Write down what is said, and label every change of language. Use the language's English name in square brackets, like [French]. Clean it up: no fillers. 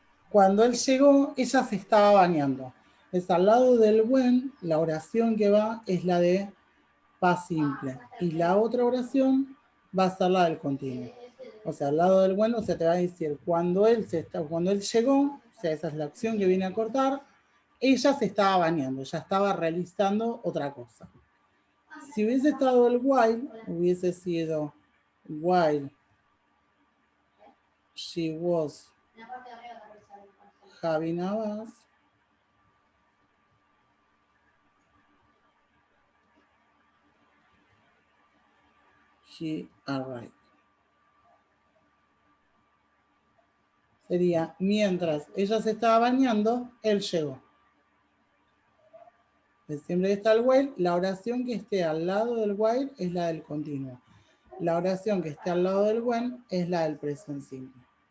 [Spanish] Cuando él llegó, ella se estaba bañando. Es al lado del when, la oración que va es la de paz simple. Y la otra oración va a ser la del continuo. O sea, al lado del when, o sea, te va a decir cuando él llegó, o sea, esa es la acción que viene a cortar, ella se estaba bañando, ya estaba realizando otra cosa. Si hubiese estado el while, hubiese sido [English] while she was having a bath, he arrived. [Spanish] Sería, mientras ella se estaba bañando, él llegó. Siempre está el while, la oración que esté al lado del while es la del continuo. La oración que esté al lado del when es la del presente simple.